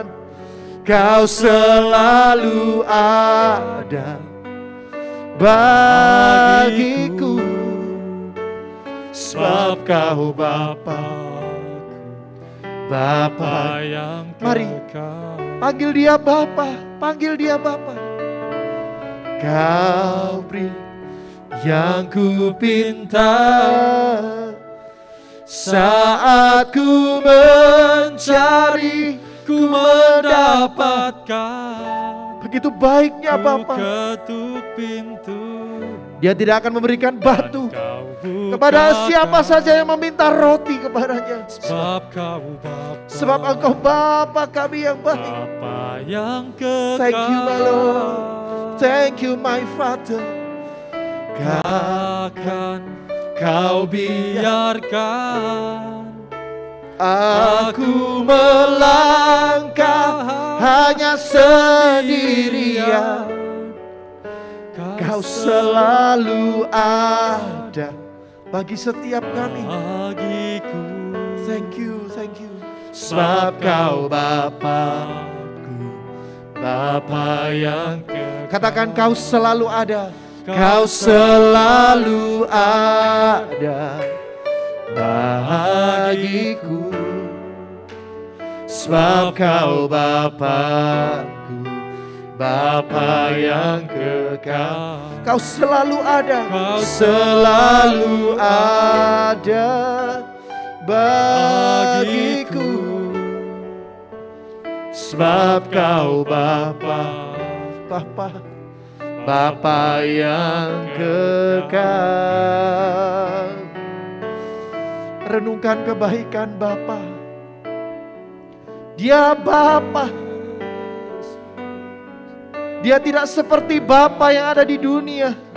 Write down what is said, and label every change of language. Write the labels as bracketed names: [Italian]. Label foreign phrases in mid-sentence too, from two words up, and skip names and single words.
[Indonesian] Kau selalu ada bagiku, sebab kau Bapa yang kekal. Mari panggil dia Bapa, panggil dia Bapa. Kau beri yang ku pinta, saat ku mencari, ku mendapatkan. Begitu baiknya Bapa. Ketuk pintu. Dia tidak akan memberikan batu kepada siapa saja yang meminta roti kepadanya. Sebab Engkau Bapa kami yang baik. Bapa yang kekal. [English] Thank you my Lord. Thank you my Father. [Indonesian] Takkan kau biarkan aku melangkah hanya sendirian. Kau selalu ada bagi setiap kami. [English] Thank you, thank you. [Indonesian] Sebab kau Bapa-Ku, Bapa yang kekal. Katakan kau selalu ada. Kau selalu ada bagiku. Sebab kau Bapa-Ku, Bapa yang kekal. Kau selalu ada. Kau selalu ada bagiku. Sebab kau Bapa, Bapa yang kekal. Renungkan kebaikan Bapa. Dia Bapa. Dia tidak seperti Bapa yang ada di dunia.